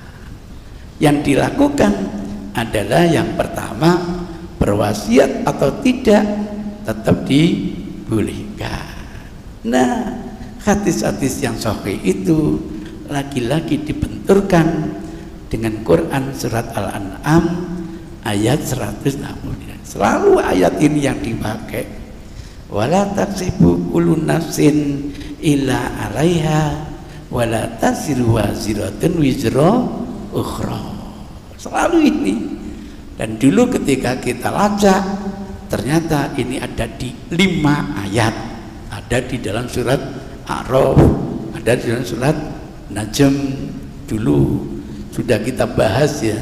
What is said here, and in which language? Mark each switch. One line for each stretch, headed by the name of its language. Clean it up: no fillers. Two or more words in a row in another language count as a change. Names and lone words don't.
Indonesian: Yang dilakukan adalah yang pertama, berwasiat atau tidak tetap dibolehkan. Nah, hadis-hadis yang sahih itu lagi-lagi dibenturkan dengan Quran surat Al-An'am ayat 169. Selalu ayat ini yang dipakai.
Arabic: ولا تكسب كل نفس إلا عليها ولا تزر وازرة وزر أخرى.
Indonesian: Selalu ini. Dan dulu ketika kita lacak, ternyata ini ada di 5 ayat. Ada di dalam surat A'raf, ada di dalam surat Najm. Dulu sudah kita bahas ya.